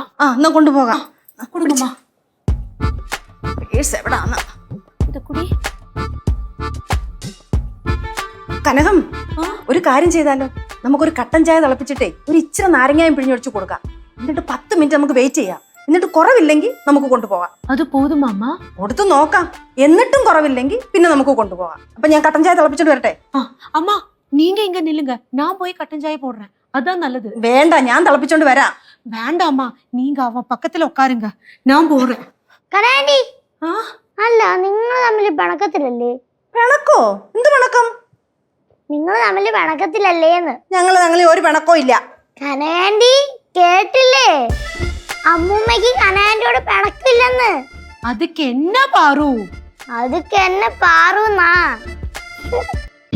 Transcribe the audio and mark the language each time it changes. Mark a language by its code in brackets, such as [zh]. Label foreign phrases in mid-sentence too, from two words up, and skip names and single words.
[ml] ആ എന്നാ കൊണ്ടുപോകാം. കനകം ഒരു കാര്യം ചെയ്താലോ? നമുക്കൊരു കട്ടൻ ചായ തിളപ്പിച്ചിട്ടേ ഒരു ഇച്ചിരി നാരങ്ങായും പിഴിഞ്ഞൊഴിച്ചു കൊടുക്കാം. എന്നിട്ട് 10 മിനിറ്റ് നമുക്ക് വെയിറ്റ് ചെയ്യാം. എന്നിട്ട് കുറവില്ലെങ്കിൽ നമുക്ക് കൊണ്ടുപോകാം. [ta] அது போதுமா அம்மா? [ml] കൊടുത്തു നോക്കാം. എന്നിട്ടും കുറവില്ലെങ്കിൽ പിന്നെ നമുക്ക് കൊണ്ടുപോകാം. അപ്പൊ ഞാൻ കട്ടൻ ചായ തിളപ്പിച്ചിട്ട് വരട്ടെ? [ta] അമ്മ நீங்க இங்க நில்லுங்க, நான் போய் கட்டன் சாய போடுறேன். அதான் நல்லது. [ml] വേണ്ട, ഞാൻ തിളപ്പിച്ചോണ്ട് വരാം. [ta] வேண்டாம்மா, நீங்க அவ பக்கத்துல உட்காருங்க, நான் போறேன். [ml] കനാൻഡി അല്ല, നിങ്ങൾ തമ്മിൽ പിണക്കത്തിലല്ലേ? പിണക്കോ? എന്ത് പിണക്കം? നിങ്ങൾ തമ്മിൽ പിണക്കത്തിലല്ലേന്ന്. ഞങ്ങൾ ഒരു പിണക്കോ ഇല്ല. കനാൻഡി കേട്ടില്ലേ? അമ്മൂമ്മക്ക് കനാൻഡിയോട് പിണക്കില്ലെന്ന്. [ta] அதுக்கு என்ன பாரு? அதுக்கு என்ன பாருന്നാ?